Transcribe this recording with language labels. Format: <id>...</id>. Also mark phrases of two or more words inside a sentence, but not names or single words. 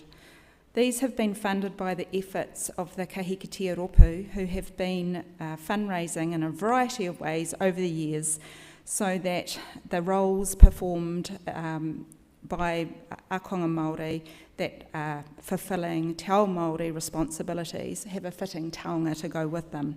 <en>These have been funded by the efforts of the Kahikatea Ropu, who have been fundraising in a variety of ways over the years so that the roles performed by</en> <mi>akonga Māori</mi> <en>that are fulfilling</en> <mi>te ao Māori</mi> <en>responsibilities have a fitting taonga to go with them.</en>